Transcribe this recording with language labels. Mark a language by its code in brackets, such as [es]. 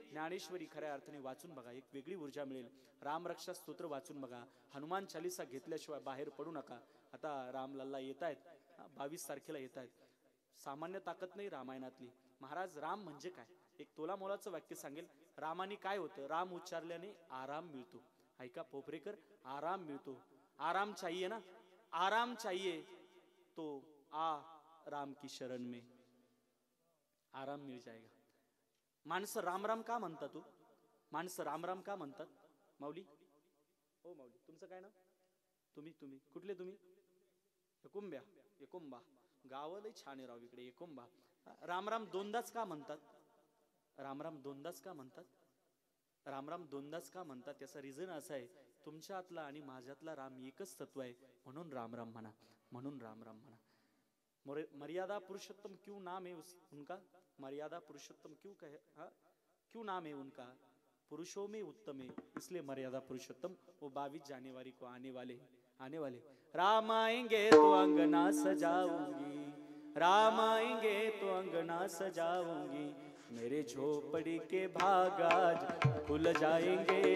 [mr] ज्ञानेश्वरी खऱ्या अर्थाने वाचून बघा, एक वेगळी ऊर्जा मिळेल. रामरक्षा स्तोत्र वाचून बघा. हनुमान चालीसा घेतल्याशिवाय बाहेर पडू नका. आता रामलल्ला येत आहेत, 22 तारखेला येत आहेत. सामान्य ताकद नाही रामायणातली. महाराज राम म्हणजे काय, एक तोला मोलाचं वाक्य सांगेल. रामाने काय होतं, राम उच्चारल्याने आराम मिळतो. ऐका पोपरेकर, आराम मिळतो. [hi] आराम चाहिए ना, आराम चाहिए तो आ राम की शरण में, आराम मिल जाएगा. [mr] माणसं राम राम का म्हणतात तू, माणसं राम राम का म्हणतात. माऊली, हो माऊली, तुमचं काय नाव. तुम्ही कुठले तुम्ही. एकुंब्या, एकुंबा गाव लय छान आहे राव इकडे. एकुंबा राम राम दोनदाच का म्हणतात. राम राम दोनदाच का म्हणतात. राम राम दोनदाच का म्हणतात त्याचा रिझन असा आहे, तुमच्यातला आणि माझ्यातला राम एकच तत्व आहे, म्हणून राम राम म्हणा, म्हणून राम राम म्हणा. [hi] मर्यादा पुरुषोत्तम क्यों नाम है उनका, मर्यादा पुरुषोत्तम क्यों कहे, क्यों नाम है उनका, पुरुषों में उत्तम है इसलिए मर्यादा पुरुषोत्तम. वो 22 जनवरी को आने वाले. राम आएंगे तो अंगना सजाऊंगी, राम आएंगे तो अंगना सजाऊंगी, मेरे झोपड़ी के भाग आज खुल जाएंगे.